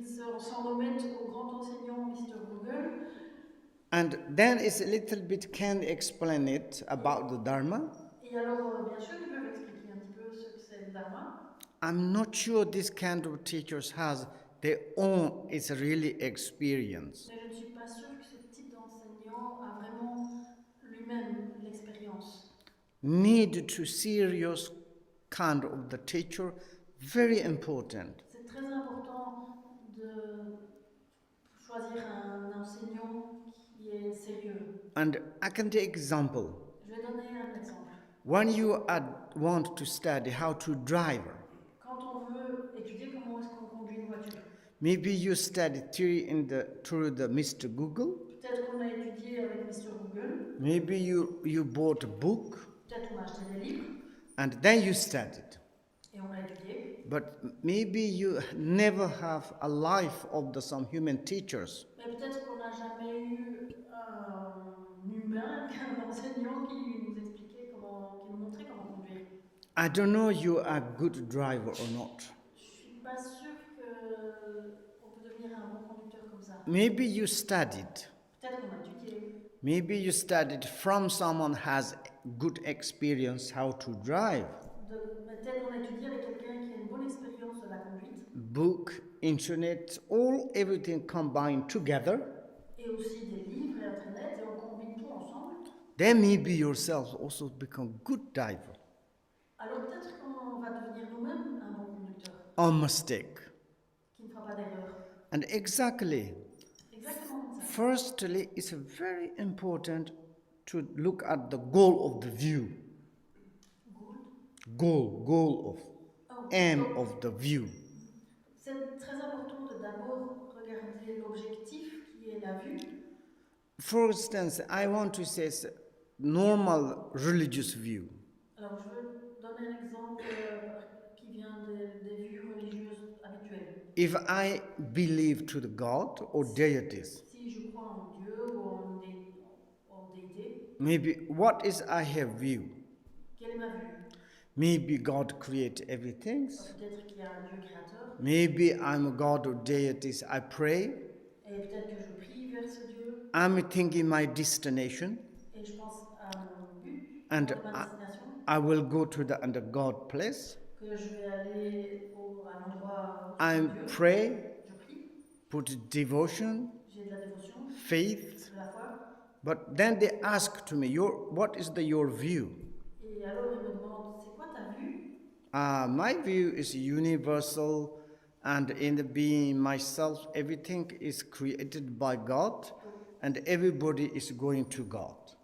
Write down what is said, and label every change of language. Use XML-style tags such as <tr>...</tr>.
<fr>Ils s'en remettent au grand enseignant Mr. Google.</fr> <en>And then it's a little bit, can explain it about the Dharma.</en> <fr>Et alors, bien sûr, ils peuvent expliquer un petit peu ce que c'est le Dharma.</fr> <en>I'm not sure this kind of teachers has their own, it's really experience.</en> <fr>Mais je ne suis pas sûre que ce type d'enseignant a vraiment lui-même l'expérience.</fr> <en>Need to serious kind of the teacher, very important.</en> <fr>C'est très important de choisir un enseignant qui est sérieux.</fr> <en>And I can take example.</en> <fr>Je vais donner un exemple.</fr> <en>When you want to study how to drive,</en> <fr>Quand on veut étudier comment est-ce qu'on conduit une voiture,</fr> <en>maybe you study theory through the Mr. Google.</en> <fr>peut-être qu'on a étudié avec Mr. Google.</fr> <en>Maybe you bought a book.</en> <fr>Peut-être on a acheté des livres.</fr> <en>And then you studied.</en> <fr>Et on a étudié.</fr> <en>But maybe you never have a life of some human teachers.</en> <fr>Mais peut-être qu'on n'a jamais eu un humain, un enseignant qui nous expliquait qui nous montrait comment conduire.</fr> <en>I don't know you are a good driver or not.</en> <fr>Je suis pas sûre qu'on peut devenir un bon conducteur comme ça.</fr> <en>Maybe you studied.</en> <fr>Peut-être qu'on a étudié.</fr> <en>Maybe you studied from someone has good experience how to drive.</en> <fr>Peut-être qu'on a étudié avec quelqu'un qui a une bonne expérience de la conduite.</fr> <en>Book, internet, everything combined together.</en> <fr>Et aussi des livres et internet, et on combine tout ensemble.</fr> <en>Then maybe yourself also become good driver.</en> <fr>Alors peut-être qu'on va devenir nous-mêmes un bon conducteur.</fr> <en>Or mistake.</en> <fr>Qui ne fera pas d'erreur.</fr> <en>And exactly.</en> <fr>Exactement comme ça.</fr> <en>Firstly, it's very important to look at the goal of the view. Goal of, aim of the view.</en> <fr>C'est très important de d'abord regarder l'objectif qui est la vue.</fr> <en>For instance, I want to say normal religious view.</en> <fr>Alors je veux donner un exemple qui vient des vues religieuses habituelles.</fr> <en>If I believe to the God or deities,</en> <fr>Si je crois en Dieu ou en déité,</fr> <en>maybe what is I have view?</en> <fr>quelle est ma vue?</fr> <en>Maybe God create everything.</en> <fr>Peut-être qu'il y a un Dieu créateur.</fr> <en>Maybe I'm a God or deities, I pray.</en> <fr>Et peut-être que je prie vers ce Dieu.</fr> <en>I'm thinking my destination.</en> <fr>Et je pense à mon but,</fr> <en>And</en> <fr>ma destination.</fr> <en>I will go to the God place.</en> <fr>Que je vais aller à l'endroit où</fr> <en>I</en> <fr>Dieu.</fr> <en>pray.</en> <fr>Je prie.</fr> <en>Put devotion.</en> <fr>J'ai de la dévotion.</fr> <en>Faith.</en> <fr>De la foi.</fr> <en>But then they ask to me, what is your view?</en> <fr>Et alors ils me demandent, c'est quoi ta vue?</fr> <en>My view is universal, and in the being myself, everything is created by God, and everybody is going to God.</en>